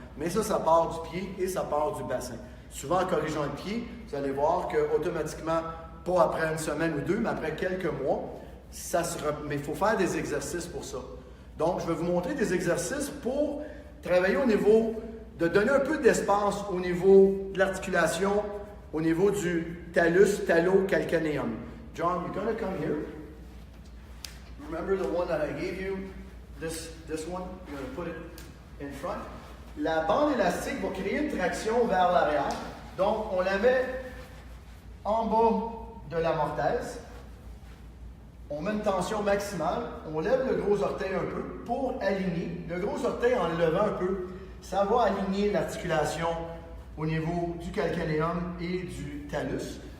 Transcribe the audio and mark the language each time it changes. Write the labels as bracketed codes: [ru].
[fr] Mais ça part du pied et ça part du bassin. Souvent, en corrigeant le pied, vous allez voir qu'automatiquement, pas après une semaine ou deux, mais après quelques mois, mais il faut faire des exercices pour ça. Donc, je vais vous montrer des exercices pour travailler au niveau de donner un peu d'espace au niveau de l'articulation, au niveau du talus talo-calcaneum. [en] John, you're going to come here. Remember the one that I gave you? This one, you're going to put it in front. [fr] La bande élastique va créer une traction vers l'arrière. Donc, on la met en bas de la mortaise. On met une tension maximale. On lève le gros orteil un peu pour aligner. Le gros orteil, en le levant un peu, ça va aligner l'articulation au niveau du calcanéum et du talus.